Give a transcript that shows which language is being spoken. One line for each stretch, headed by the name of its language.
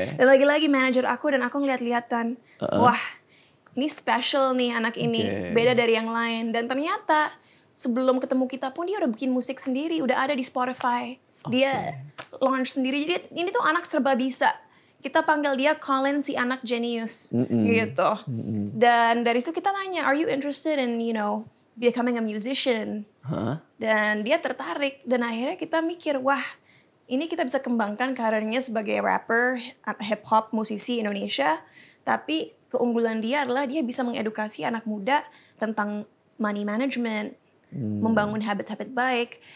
Indonesian: Dan lagi-lagi manajer aku dan aku ngeliat-lihatan, wah ini special nih anak ini, beda dari yang lain. Dan ternyata sebelum ketemu kita pun dia udah bikin musik sendiri, udah ada di Spotify. Dia launch sendiri, jadi ini tuh anak serba bisa. Kita panggil dia Colin si anak jenius gitu. Dan dari situ kita nanya,
English: are you interested in becoming a musician?
Indonesian: Dan dia tertarik dan akhirnya kita mikir, wah ini kita bisa kembangkan karirnya sebagai rapper, hip hop, musisi Indonesia. Tapi keunggulan dia adalah dia bisa mengedukasi anak muda tentang money management, membangun habit-habit baik.